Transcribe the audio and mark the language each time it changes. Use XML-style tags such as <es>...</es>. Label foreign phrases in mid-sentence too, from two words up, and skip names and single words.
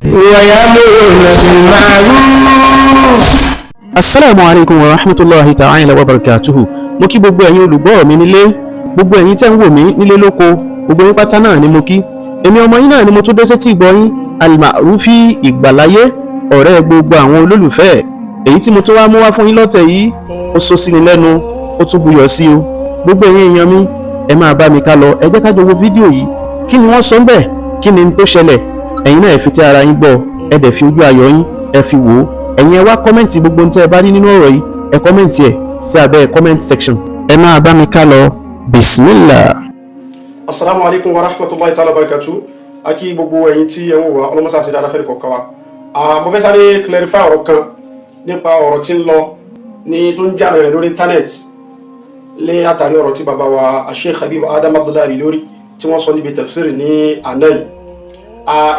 <ar>ويأمرون بالمعروف. السلام عليكم ورحمة الله تعالى وبركاته.</ar> <yo>Mo kí gbogbo ẹ̀yin olùgbọ́ mi nílé, gbogbo ẹ̀yin tẹ́ ń wò mí nílé lóko, gbogbo yín pátá náà ni mo kí. Èmi ọmọ yín náà ni mo tún dé sétí ìgbọ́ yín, Al-Ma'rufi ìgbàláyé, ọ̀rẹ́ gbogbo àwọn olólùfẹ́. Èyí tí mo tún wá mú wá fún yín lọ́tẹ̀ yìí, ó sọ sí ni lẹ́nu, ó tún buyọ̀ sí o. Gbogbo ẹ̀yin èèyàn mi, ẹ máa bá mi ká lọ, ẹ jẹ́ ká jọ wo fídíò yìí. Kí ni wọ́n sọ ńbẹ̀? Kí ni tó ṣẹlẹ̀? Ẹ̀yin náà ẹ fi tí ara yín gbọ́, ẹ dẹ̀ fi ojú ayọ̀ yín, ẹ fi wò ó. Ẹ̀yin ẹ wá kọ́mẹ̀ntì gbogbo ohun tí ẹ bá rí nínú ọ̀rọ̀ yìí, ẹ kọ́mẹ̀ntì ẹ̀ sí abẹ́</yo> <en>comment section.</en> <yo>Ẹ máa bá mi ká lọ, bismillah.</yo> <ar>السلام عليكم ورحمة الله تعالى بركاته.</ar> <yo>Aki gbogbo ẹ̀yin tí ẹ ń wò wá, ọlọ́mọsá sí dáadáa fẹ́ni kọ̀ọ̀kan wa. Mo fẹ́ sáré clarify ọ̀rọ̀ kan nípa ọ̀rọ̀ tí ń lọ ní tó ń jà rẹ̀ lórí internet lé àtàrí ọ̀rọ̀ tí bàbá wa Sheikh Habib Adam Abdullahi lórí tí wọ́n sọ níbi tafsir ní àná yìí.</yo>